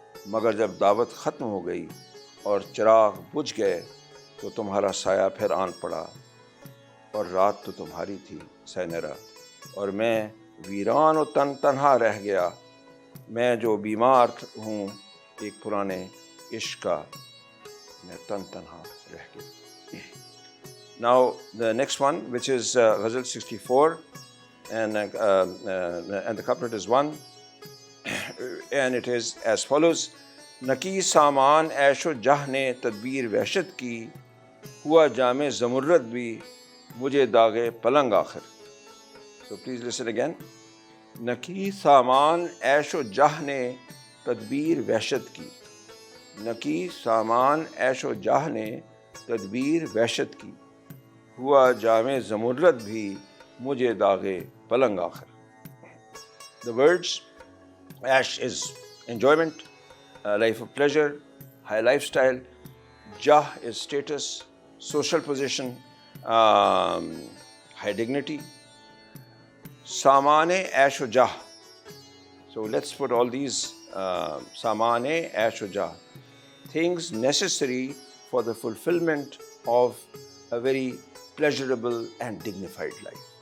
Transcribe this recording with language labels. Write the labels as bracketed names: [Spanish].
[Hindi] मगर जब दावत ख़त्म हो गई और चिराग बुझ गए तो तुम्हारा साया फिर आन पड़ा, और रात तो तुम्हारी थी सैनरा, और मैं वीरान और तन्हा रह गया। मैं जो बीमार हूँ एक पुराने इश्क का, मैं तन्हा रह गया। [English] Now the next one, which is Ghazal 64, and the couplet is 1, and it is as follows: [Hindi] नकी सामान ऐशो जह ने तदबीर वहशत की, हुआ जामे ज़मुर्रद भी मुझे दागे पलंग आखिर. [English] So please listen again. [Hindi] नकी सामान ऐशो जह ने तदबीर वहशत की, नकी सामान ऐशो जह ने तदबीर वहशत की, हुआ जामे ज़मुर्रद भी मुझे दागे पलंग आखिर. [English] The words: Ash is enjoyment, life of pleasure, high lifestyle. Jah is status, social position, high dignity. Samane ash o jah. So let's put all these samane ash o jah, things necessary for the fulfillment of a very pleasurable and dignified life.